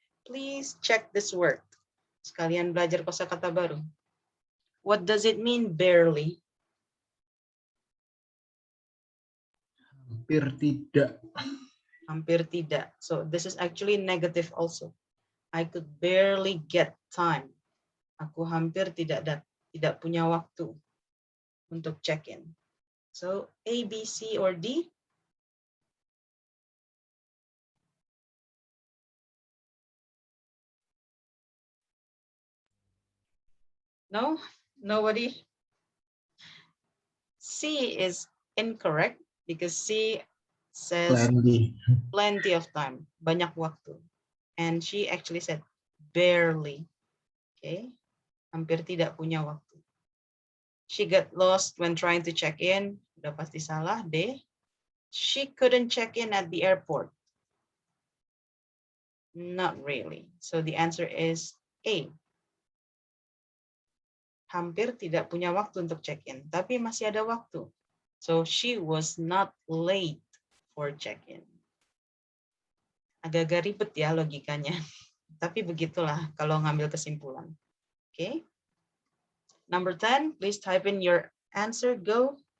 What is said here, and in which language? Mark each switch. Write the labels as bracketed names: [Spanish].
[English] Please check this word. [Indonesian] Sekalian belajar kosakata baru. [English] What does it mean barely? [Indonesian] Hampir tidak. Hampir tidak. [English] So this is actually negative also. I could barely get time. [Indonesian] Aku hampir tidak punya waktu untuk check in. [English] So A, B, C, or D? No? Nobody? C is incorrect because C says plenty of time, [Indonesian] banyak waktu. [English] And she actually said barely. Okay? [Indonesian] Hampir tidak punya waktu. [English] She got lost when trying to check in. [Indonesian] Udah pasti salah. [English] D. She couldn't check in at the airport. Not really. So the answer is A. [Indonesian] Hampir tidak punya waktu untuk check-in, tapi masih ada waktu. [English] So she was not late for check-in. [Indonesian] Agak-agak ribet ya logikanya. Tapi begitulah kalau ngambil kesimpulan. Okay. [English] Number 10, please type in your answer. Go.